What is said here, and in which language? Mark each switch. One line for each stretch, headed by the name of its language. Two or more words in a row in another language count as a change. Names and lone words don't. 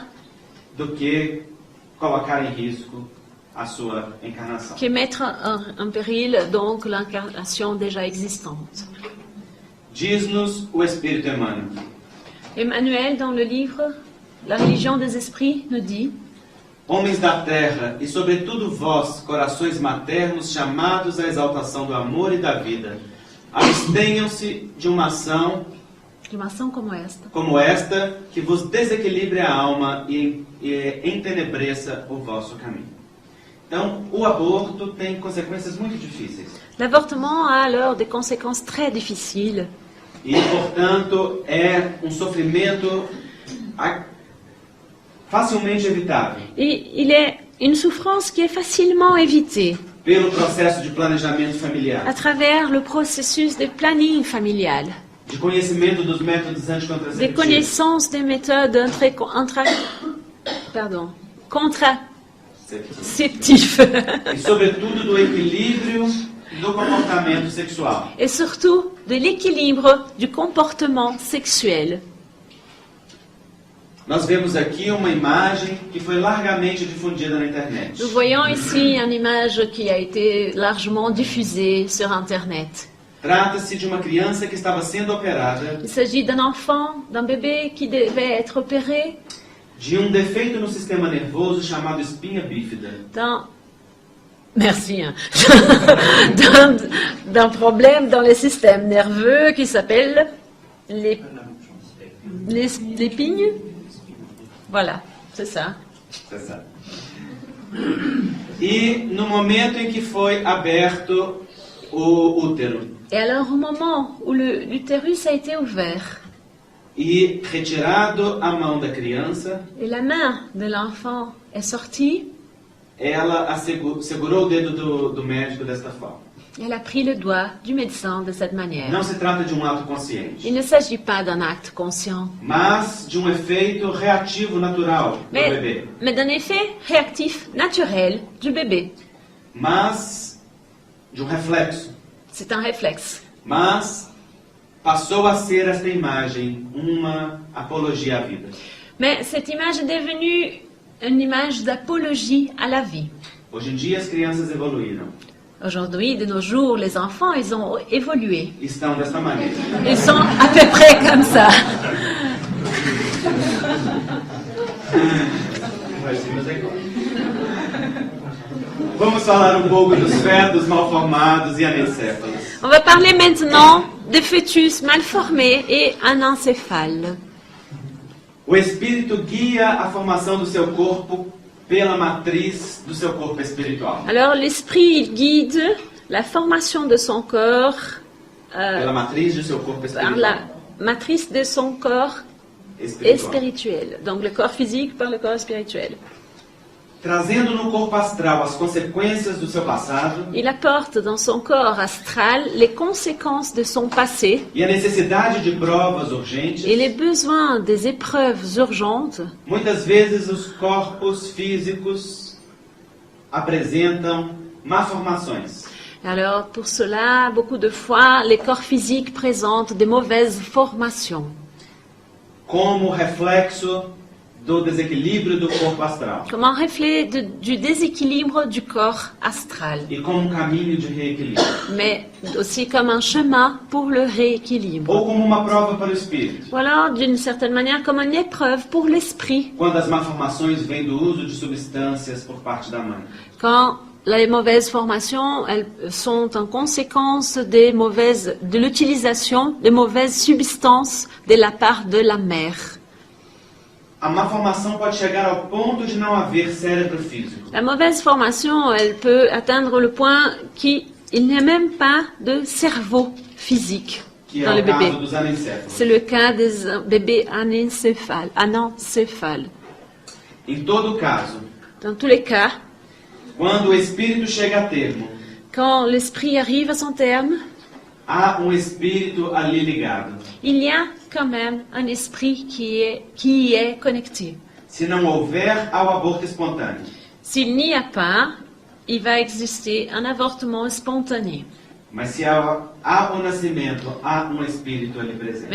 Portuguese: do que colocar em risco a sua encarnação.
French: que mettre en péril donc l'incarnation déjà existante.
Portuguese: Diz-nos o Espírito Emmanuel.
French: Emmanuel, dans le livre La religion des esprits, nous dit:
Portuguese: Homens da terra, e sobretudo vós, corações maternos, chamados à exaltação do amor e da vida, abstenham-se de uma ação Uma ação como esta, que vos desequilibre a alma e entenebreça o vosso caminho. Então, o aborto tem consequências muito difíceis.
French: L'avortement a alors des conséquences très difficiles.
Portuguese: E, portanto, é um sofrimento facilmente evitável
French: Et il est une souffrance qui est facilement évitée
Portuguese: pelo processo de planejamento
French: à
Portuguese: familiar,
French: travers le processus de planning familial,
Portuguese: de conhecimento dos métodos
French: des
Portuguese: anticontraceptivos,
French: connaissances des méthodes contraceptives
Portuguese: e sobretudo do equilíbrio do comportamento sexual.
French: et surtout de l'équilibre du comportement sexuel.
Portuguese: Nós vemos aqui uma imagem que foi largamente difundida na internet.
French: Nous voyons ici une image qui a été largement diffusée sur Internet.
Portuguese: Trata-se de uma criança que estava sendo operada
French: Il s'agit d'un enfant, d'un bébé qui devait être opéré
Portuguese: de defeito no sistema nervoso chamado espinha bífida.
French: Merci. D'un problème dans le système nerveux qui s'appelle l'épine. Voilà, c'est ça.
Portuguese: Tá certo. E no momento em que foi aberto o útero
French: Et alors, au moment où l'utérus a été ouvert
Portuguese: e retirado a mão da criança,
French: et la main de l'enfant est sortie,
Portuguese: ela segurou o dedo do médico desta forma.
French: elle a pris le doigt du médecin de cette manière.
Portuguese: Não se trata de ato consciente,
French: Il ne s'agit pas d'un acte conscient,
Portuguese: mas de efeito reativo natural do bebê.
French: mais d'un effet réactif naturel du bébé.
Portuguese: Mas de réflexo.
French: C'est un réflexe.
Portuguese: Mas passou a ser esta imagem uma apologia à vida.
French: Mais cette image est devenue une image d'apologie à la vie.
Portuguese: Hoje em dia as crianças evoluíram.
French: Aujourd'hui, de nos jours, les enfants, ils ont évolué.
Portuguese: Estão desta maneira.
French: Ils sont à peu près comme ça.
Portuguese: Vamos falar pouco dos fetos mal formados e anencéfalos.
French: On va parler maintenant des fœtus mal formés et anencéphales.
Portuguese: O espírito guia a formação do seu corpo pela matriz do seu corpo espiritual.
French: Alors, l'esprit, il guide la formation de son corps
Portuguese: Pela matriz do seu corpo
French: par
Portuguese: espiritual.
French: la matrice de son corps et spirituel. Donc, le corps physique par le corps spirituel.
Portuguese: Trazendo no corpo astral as consequências do seu passado
French: Il apporte dans son corps astral les conséquences de son passé
Portuguese: e a necessidade de provas urgentes.
French: et les besoins des épreuves urgentes.
Portuguese: Muitas vezes os corpos físicos apresentam malformações.
French: Alors, pour cela, beaucoup de fois, les corps physiques présentent des mauvaises formations,
Portuguese: Como reflexo do desequilíbrio do corpo astral
French: comme un reflet du déséquilibre du corps astral,
Portuguese: e como caminho de reequilíbrio,
French: mais aussi comme un chemin pour le rééquilibre.
Portuguese: ou como uma prova para o espírito,
French: Voilà, d'une certaine manière, comme une épreuve pour l'esprit,
Portuguese: quando as malformações vêm do uso de substâncias por parte da mãe.
French: quand les mauvaises formations, elles sont en conséquence de l'utilisation des mauvaises substances de la part de la mère.
Portuguese: A malformação pode chegar ao ponto de não haver cérebro físico.
French: La mauvaise formation, elle peut atteindre le point qu'il n'y a même pas de cerveau physique
Portuguese: Que é
French: dans le
Portuguese: o
French: bébé.
Portuguese: caso dos anencéfalos.
French: C'est le cas des bébés anencéphales.
Portuguese: Em todo caso,
French: Dans tous les cas,
Portuguese: quando o espírito chega a termo,
French: quand l'esprit arrive à son terme,
Portuguese: há espírito ali ligado.
French: il y a quand même un esprit qui y est connecté.
Portuguese: Se não houver, há o aborto espontâneo.
French: S'il n'y a pas, il va exister un avortement spontané.
Portuguese: Mas se há o nascimento, há espírito ali presente.